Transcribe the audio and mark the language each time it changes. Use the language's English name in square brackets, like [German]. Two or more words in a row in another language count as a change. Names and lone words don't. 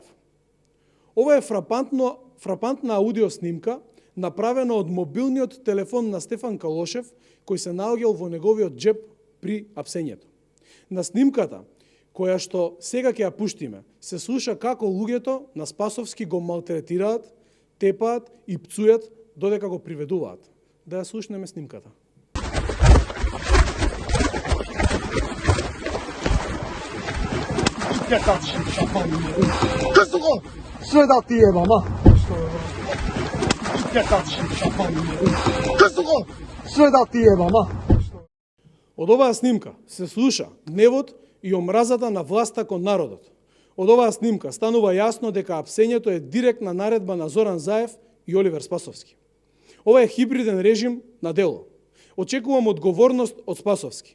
[Macedonian] Ова е фрапантна аудио снимка, направена од мобилниот телефон на Стефан Калошев, кој се наоѓал во неговиот джеб при апсењето. На снимката, која што сега ќе ја пуштиме, се слуша како луѓето на Спасовски го малтретираат, тепаат и пцујат додека го приведуваат. Да ја слушнеме снимката. [Serbian] Sve da ti je, mama. Sve da ti je, mama. [Macedonian] Од оваа снимка се слуша гневот и омразата на власта кон народот. Од оваа снимка станува јасно дека апсењето е директна наредба на Зоран Заев и Оливер Спасовски. Ова е хибриден режим на дело. Очекувам одговорност од Спасовски.